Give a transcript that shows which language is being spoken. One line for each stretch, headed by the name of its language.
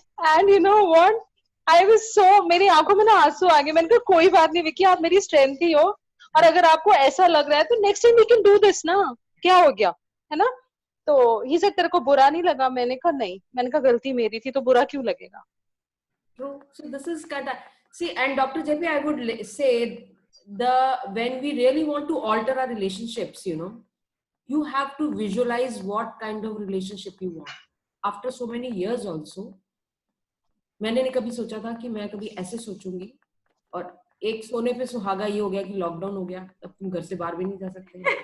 English: and you know what I was so
Hindi: मेरी आंखों में ना आंसू आ गए मैंने कहा कोई बात नहीं विकी आप मेरी स्ट्रेंथ ही हो और अगर आपको ऐसा लग रहा है तो
English: next time we can do this
Hindi: ना क्या हो गया है ना तो
English: he said
Hindi: तेरे को बुरा नहीं लगा मैंने कहा नहीं मैंने कहा गलती मेरी थी तो बुरा क्यों लगेगा
English: true so this is kind of see and Dr. JP I would say when we really want to alter our relationships you know you have to visualize what kind of relationship you want after so many years also
Hindi: मैंने नहीं कभी सोचा था कि मैं कभी ऐसे सोचूंगी और एक सोने पे सुहागा ये हो गया कि लॉकडाउन हो गया अब तुम घर से बाहर भी नहीं जा सकते